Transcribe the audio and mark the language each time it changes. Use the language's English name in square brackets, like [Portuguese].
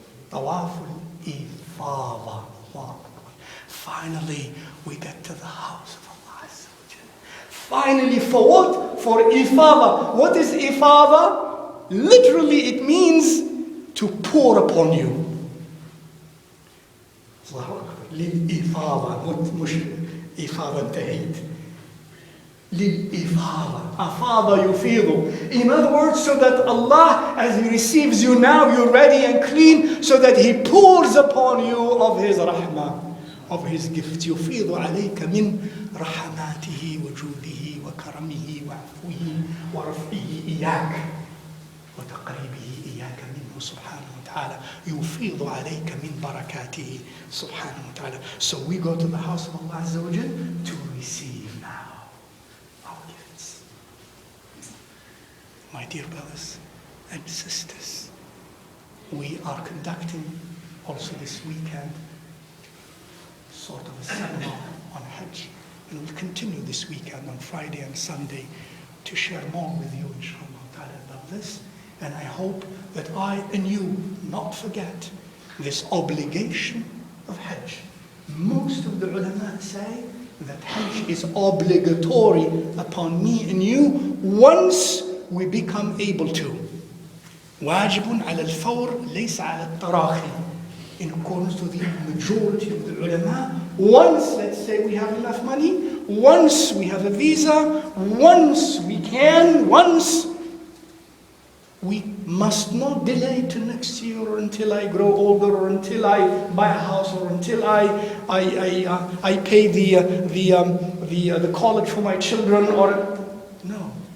[English] Tawaful Ifada. Finally, we get to the house of Allah Azza wa Jal. Finally, for what? For Ifada. What is Ifada? Literally, it means to pour upon you. [Arabic] للإفاضة مش إفاضة انتهيت للإفاضة أفاض يفيض. [English] In other words, so that Allah, as He receives you now, you're ready and clean, so that He pours upon you of His rahmah, of His gifts. [Arabic] يفيض عليك من رحماته وجوده وكرمه وعفوه ورفعه إياك وتقريبه إياك منه سبحانه وتعالى. يفيض عليك من بركاته سبحانه وتعالى. [English] So we go to the house of Allah Azza wa Jal to receive now our gifts. My dear brothers and sisters, we are conducting also this weekend sort of a seminar on Hajj, and we'll continue this weekend on Friday and Sunday to share more with you, inshallah ta'ala, about this. And I hope that I and you not forget this obligation of Hajj. Most of the ulama say that Hajj is obligatory upon me and you once we become able to. [Arabic] واجب على الفور ليس على التراخي. [English] In accordance to the majority of the ulama, once, let's say we have enough money, once we have a visa, once we can, once, we must not delay to next year or until I grow older or until I buy a house or until I pay the college for my children or no.